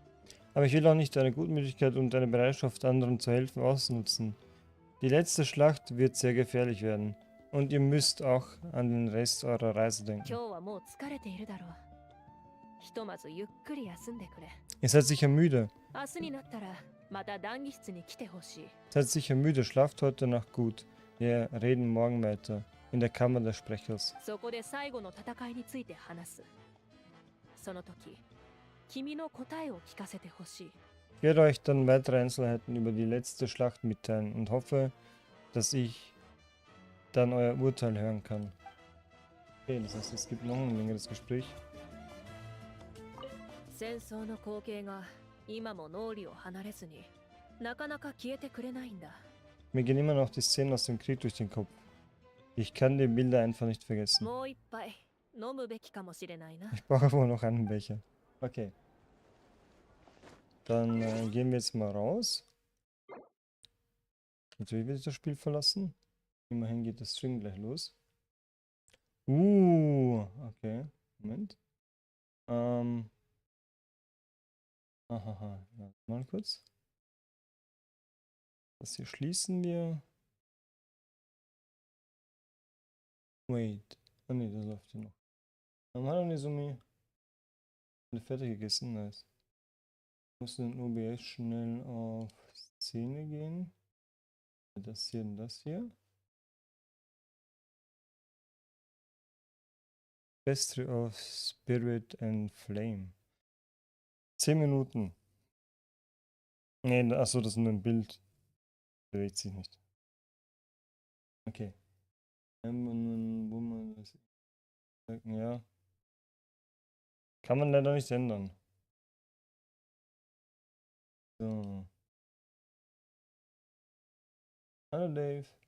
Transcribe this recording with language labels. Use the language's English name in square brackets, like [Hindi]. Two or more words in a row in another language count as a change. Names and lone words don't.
[German] aber ich will auch nicht deine Gutmütigkeit und deine Bereitschaft, anderen zu helfen, ausnutzen. Die letzte Schlacht wird sehr gefährlich werden. Und ihr müsst auch an den Rest eurer Reise [Japanese] 今 [German] denken. [Japanese] 日はもう疲れているだろう。ひとまずゆっくり休んでくれ。 [German] Ihr seid sicher müde. [Japanese] 明日になったらまた談義室に来てほしい。 [German] Seid sicher müde. Schlaft heute Nacht gut. Wir reden morgen weiter. In der Kammer des Sprechers. [Japanese] そこで最後の戦いについて話す。その時、君の答えを聞かせてほしい。 [German] Ich werde euch dann weitere Einzelheiten über die letzte Schlacht mitteilen und hoffe, dass ich dann euer Urteil hören kann. Okay, das heißt, es gibt noch ein längeres Gespräch. [Japanese] 戦争の光景が今も脳裏を離れずになかなか消えてくれないんだ。 [German] Mir gehen immer noch die Szenen aus dem Krieg durch den Kopf. Ich kann die Bilder einfach nicht vergessen. [Japanese] もう一杯飲むべきかもしれないな。 [German] Ich brauche wohl noch einen Becher. Okay. Dann gehen wir jetzt mal raus. Natürlich will ich das Spiel verlassen. Immerhin geht das Stream gleich los. Okay. Moment. Ahaha. Ja, mal kurz. Das hier schließen wir. Wait. Ah ne, das läuft hier noch. Hallo Nezumi. Alle fertig gegessen? Nice. Ich muss in OBS schnell auf Szene gehen. Das hier und das hier. Best of Spirit and Flame. 10 Minuten. Ne, achso, das ist nur ein Bild. Bewegt sich nicht. Okay. Wo man das. Ja. Kann man leider nicht ändern. So. Hallo Dave.